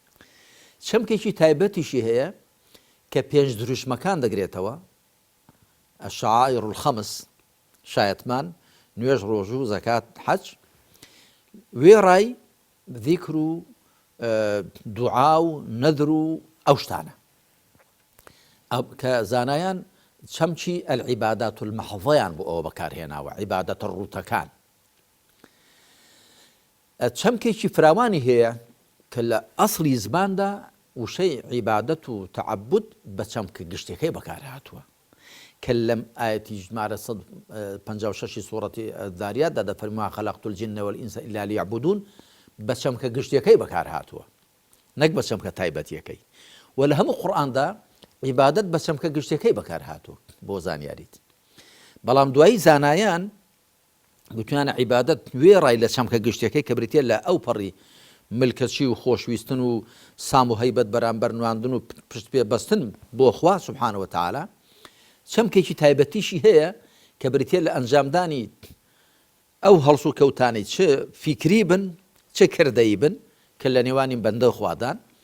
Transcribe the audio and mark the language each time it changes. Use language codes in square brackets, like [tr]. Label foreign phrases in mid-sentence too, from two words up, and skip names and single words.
[ckb] چەمکێکی تایبەتیشی هەیە کە پێنج دروشمەکان دەگرێتەوە [ar] الشعائر الخمس [ckb] شایەتمان نوێژ ڕۆژوو زەکات حەج وێڕای ذیکر و دوعا و نەذر و ئەو شتانە کە زانایان چەمچی [ar] العیبادات المەحضەیان [ckb] بۆ ئەوە بەکارهێناوە عیبادەتە ڕوتەکان چەمکێکی فراوانی هەیە کە لە ئەسڵی زماندا وشەی عیبادەت و تەعەبود بە چەمکە گشتەکەی بەکارهاتووە کە لەم ئاەتی ژمارە 156 سوورەتی الذاریاتدا دەفەرمووە [ar] خەلەقت الجن والئینس إلا ليعبدون [ckb] بە چەمکە گشتەکەی بەکارهاتووە نەک بە چەمکە تایبەتیەکەی و لە هەموو قورئاندا عیبادەت بە چەمکە گشتەکەی بەکارهاتووە بۆ زانیاریت بەڵام دوایی زانایان گوتیانە عیبادەت وێڕای لە چەمکە گشتەکەی کە بریتێ لە ئەو پەڕی ملکەچی و خۆشویستن و سام و هەیبەت بەرامبەر نواندن و پشت پێ بەستن بۆ خوا [ar] سوبحانە وتعالە [ckb] چەمکێکی تایبەتیشی هەیە کە بریتێ لە ئەنجامدانی ئەو هەڵس و کەوتانەی چ فیکری بن چ کردەیی بن کە لە نێوانی بەندە خوادان